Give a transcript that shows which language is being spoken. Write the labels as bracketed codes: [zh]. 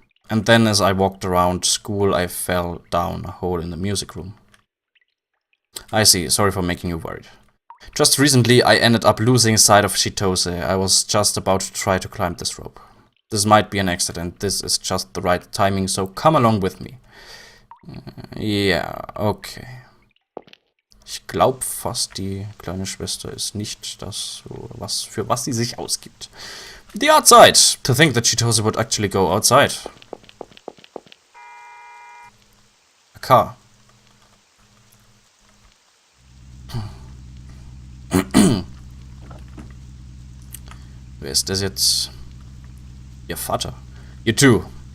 [en] And then as I walked around school, I fell down a hole in the music room. I see, sorry for making you worried. Just recently, I ended up losing sight of Chitose. I was just about to try to climb this rope. This might be an accident. This is just the right timing, so come along with me. [de] Ja, okay. Ich glaube fast, die kleine Schwester ist nicht das, für was sie sich ausgibt. [en] The outside! To think that Chitose would actually go outside. A car. [de] Wer ist das jetzt? Ihr Vater. [en] You too.